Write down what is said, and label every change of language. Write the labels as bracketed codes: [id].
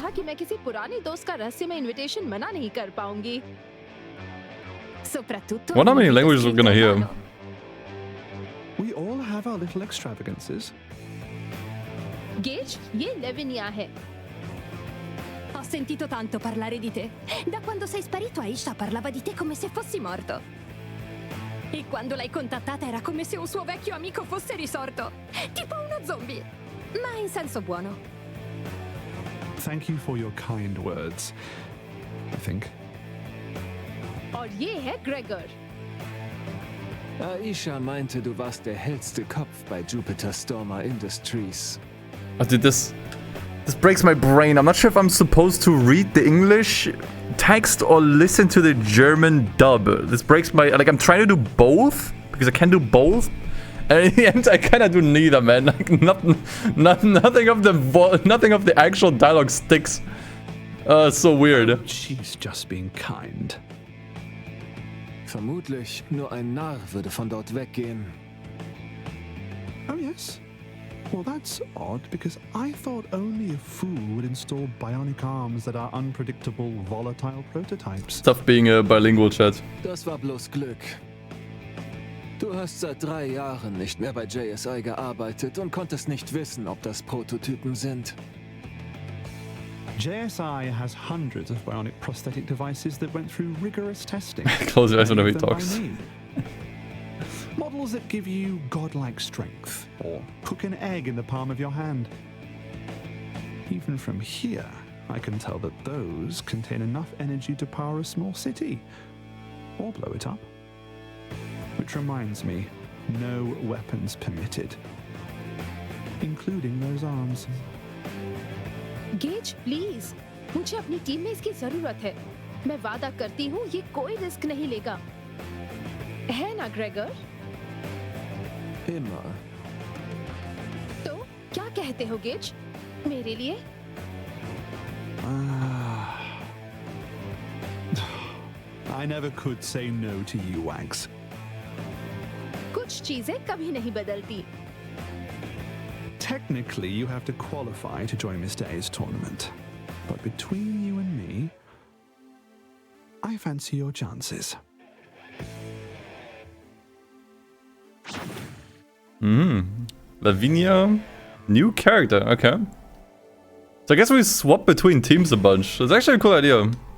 [hi] था कि मैं किसी पुरानी दोस्त का रहस्यमय इनविटेशन मना नहीं कर पाऊंगी. [it] Soprattutto. [en] Wonder how many languages we're gonna hear. We all have our little extravagances. [hi] Gage, ये Lavinia है. [it] Ho sentito tanto parlare di te. Da quando sei sparito, Aisha parlava di te come se fossi morto. E quando l'hai contattata era come se un suo vecchio amico fosse risorto. Tipo uno zombie. Ma in senso buono. [en] Thank you for your kind words, I think. [hi] और ये है Gregor. [de] Aisha meinte, du warst der hellste Kopf bei Jupiter Stormer Industries. [en] Oh, dude, this breaks my brain. I'm not sure if I'm supposed to read the English text or listen to the German dub. This breaks my... Like, I'm trying to do both, because I can do both. And in the end, I kind of do neither, man. Like, nothing of the actual dialogue sticks. It's so weird. She's just being kind. [de] Vermutlich nur ein Narr würde von dort weggehen. [en] Oh yes? Well, that's odd, because I thought only a fool would install bionic arms that are unpredictable, volatile prototypes. Tough being a bilingual chat. [de] Das war bloß Glück. Du hast seit 3 Jahren nicht mehr bei JSI gearbeitet und konntest nicht wissen, ob das Prototypen sind. [en] JSI has hundreds of bionic prosthetic devices that went through rigorous testing. Close your eyes whenever he talks. Models that give you godlike strength, or cook an egg in the palm of your hand. Even from here, I can tell that those contain enough energy to power a small city, or blow it up. Which reminds me, no weapons permitted, including those arms. [hi] Gauge please, मुझे अपनी team में इसकी जरूरत है। मैं वादा करती हूँ ये कोई रिस्क नहीं लेगा, है ना ग्रेगर? [de] Immer. [hi] तो क्या कहते हो गेज मेरे लिए? [en] I never could say no to you, Wags. [hi] कुछ चीजें कभी नहीं बदलती। [en] Technically, you have to qualify to join Mr. A's tournament. But between you and me, I fancy your chances. Lavinia, new character, okay. So I guess we swap between teams a bunch. It's actually a cool idea.